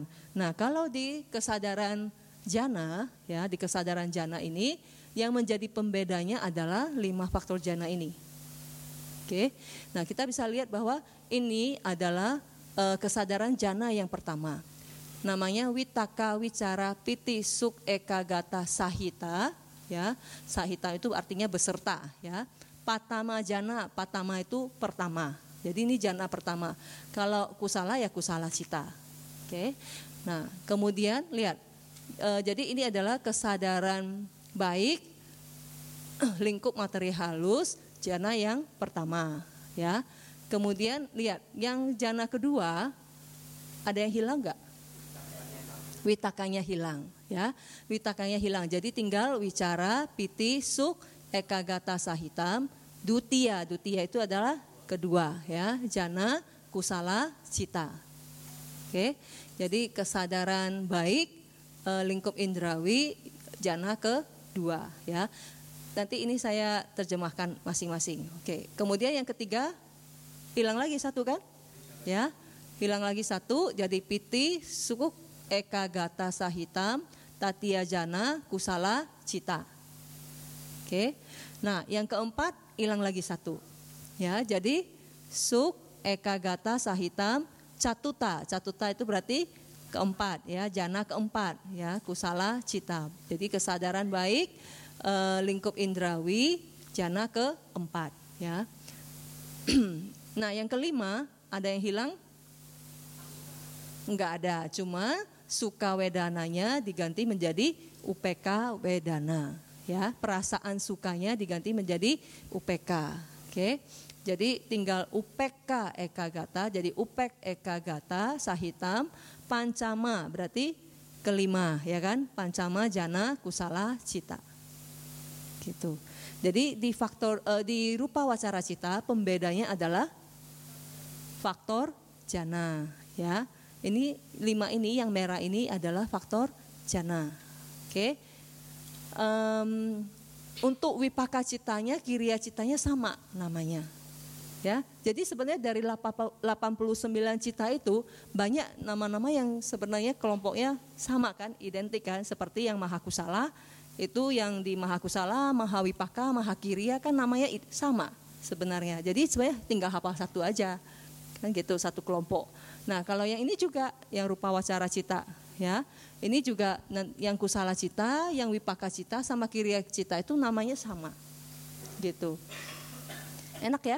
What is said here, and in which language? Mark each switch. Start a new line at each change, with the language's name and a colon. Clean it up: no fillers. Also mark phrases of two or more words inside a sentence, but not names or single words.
Indonesian: Nah, kalau di kesadaran jana, ya, di kesadaran jana ini yang menjadi pembedanya adalah 5 faktor jana ini. Oke. Nah, kita bisa lihat bahwa ini adalah kesadaran jana yang pertama.
Pali: Namanya witaka, wicara, piti, suk, ekagata, sahita,
Indonesian: ya. Sahita itu artinya beserta, ya.
Pali: Patama jana,
Indonesian: patama itu pertama. Jadi ini jana pertama. Kalau kusala ya
Pali: kusala cita.
Indonesian: Oke. Nah, kemudian lihat. Jadi ini adalah kesadaran baik lingkup materi halus jana yang pertama, ya. Kemudian lihat yang jana kedua, ada yang hilang enggak? Witakanya hilang, ya. Witakanya hilang. Jadi tinggal wicara,
Pali: piti, suk, ekagata, sahitam, dutia.
Indonesian: Dutia itu adalah kedua, ya.
Pali: Jana, kusala, cita. Oke.
Indonesian: Jadi kesadaran baik lingkup indrawi jana kedua, ya. Nanti ini saya terjemahkan masing-masing. Oke. Kemudian yang ketiga hilang lagi 1 kan?
Pali: Ya. Hilang lagi 1 jadi piti, suk, ekagata, sahitam, tatia jana, kusala, cita.
Indonesian: Oke. Nah, yang keempat hilang lagi 1. Ya, jadi suk,
Pali: ekagata, sahitam, catuta.
Indonesian: Catuta itu berarti keempat, ya, jana keempat, ya,
Pali: kusala, cita.
Indonesian: Jadi kesadaran baik lingkup indrawi jana keempat, ya. Nah, yang kelima ada yang hilang? Enggak ada, cuma suka wedananya diganti menjadi
Pali: UPK wedana,
Indonesian: ya. Perasaan sukanya diganti menjadi UPK.
Pali: Oke. Jadi tinggal UPK ekagata, jadi UPEK ekagata sahitam pancama,
Indonesian: berarti kelima, ya kan?
Pali: Pancama jana kusala cita.
Indonesian: Gitu. Jadi di faktor di
Pali: rupa wacara cita
Indonesian: pembedanya adalah faktor jana, ya. Ini 5 ini yang merah ini adalah faktor jana. Oke. Untuk
Pali: wipaka citanya, kiriya citanya
Indonesian: sama namanya. Ya. Jadi sebenarnya dari 89 cita itu banyak nama-nama yang sebenarnya kelompoknya sama kan, identik kan, seperti yang
Pali: maha kusala
Indonesian: itu yang di
Pali: maha kusala, maha wipaka, maha kiriya
Indonesian: kan namanya sama sebenarnya. Jadi sebenarnya tinggal hafal 1 aja. Kan gitu, 1 kelompok. Nah, kalau yang ini juga yang
Pali: rupa wacara cita,
Indonesian: ya. Ini juga yang
Pali: kusala cita,
Indonesian: yang
Pali: wipaka cita
Indonesian: sama
Pali: kiriya cita
Indonesian: itu namanya sama. Gitu. Enak ya?